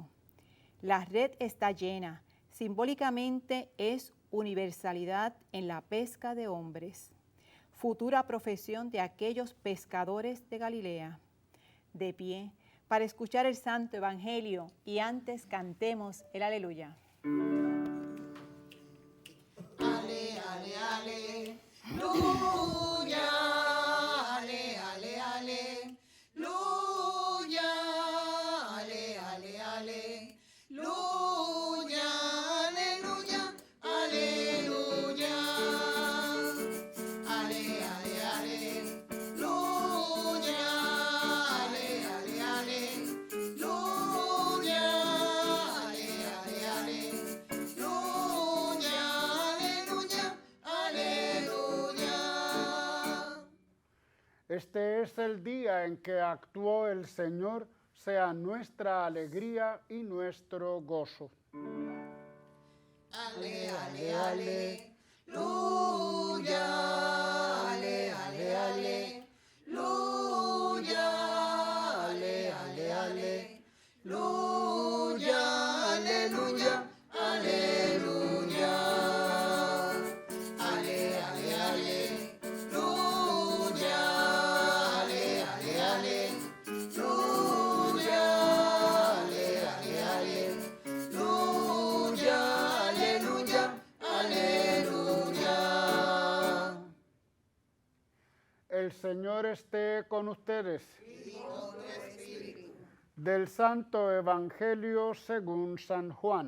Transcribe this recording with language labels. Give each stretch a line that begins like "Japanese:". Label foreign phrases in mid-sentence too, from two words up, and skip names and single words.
Spanish: La red está llena. Simbólicamente es universalidad en la pesca de hombres. Futura profesión de aquellos pescadores de Galilea. De pie, para escuchar el Santo Evangelio y antes cantemos el Aleluya. Ale, ale, ale, aleluya, ale, ale, ale, aleluya, ale, ale, ale, aleluya, aleluya, aleluya, ale, ale, ale, aleluya, ale, ale, ale, aleluya, ale, ale, ale. Este es el día en que actuó el Señor, sea nuestra alegría y nuestro gozo. Ale, ale, ale, aleluya, ale, ale, ale, aleluya, ale, ale, ale, aleluya, aleluya, aleluya, ale, ale, ale, aleluya, ale, ale, ale, aleluya, ale, ale, ale, aleluya, aleluya, aleluya. El Señor esté con ustedes. Del Santo Evangelio según San Juan.